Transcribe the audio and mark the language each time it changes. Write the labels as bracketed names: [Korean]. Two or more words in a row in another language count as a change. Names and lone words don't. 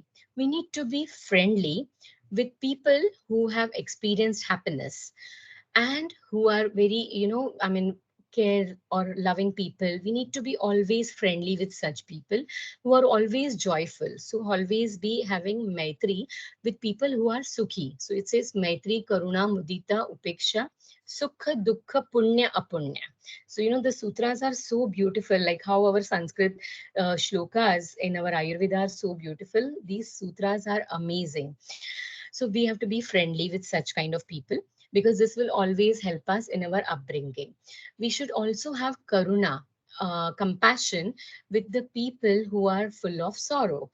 [English] We need to be friendly with people who have experienced happiness and who are very, care or loving people. We need to be always friendly with such people who are always joyful. So always be having maitri with people who are sukhi. So it says [Sanskrit] maitri karuna mudita upeksha sukha dukkha punya apunya. [English] So the sutras are so beautiful, like how our Sanskrit shlokas in our Ayurveda are so beautiful. These sutras are amazing. So we have to be friendly with such kind of people, because this will always help us in our upbringing. We should also have karuna, compassion with the people who are full of sorrow.